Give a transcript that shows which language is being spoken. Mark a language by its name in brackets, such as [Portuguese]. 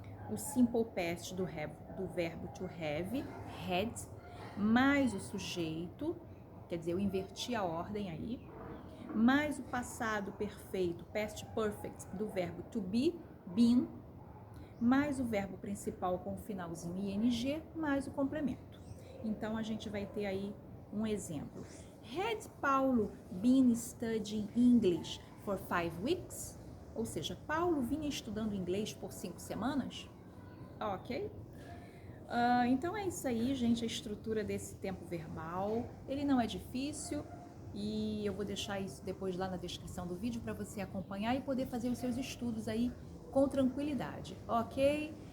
[Portuguese] O simple past do verbo to have, had, mais o sujeito, quer dizer, eu inverti a ordem aí, mais o passado perfeito, past perfect, do verbo to be, been, mais o verbo principal com o finalzinho ing, mais o complemento. Então, a gente vai ter aí um exemplo. [English] Had Paulo been studying English for 5 weeks? [Portuguese] Ou seja, Paulo vinha estudando inglês por 5 semanas? Ok? Então é isso aí, gente, a estrutura desse tempo verbal. Ele não é difícil e eu vou deixar isso depois lá na descrição do vídeo para você acompanhar e poder fazer os seus estudos aí com tranquilidade, ok?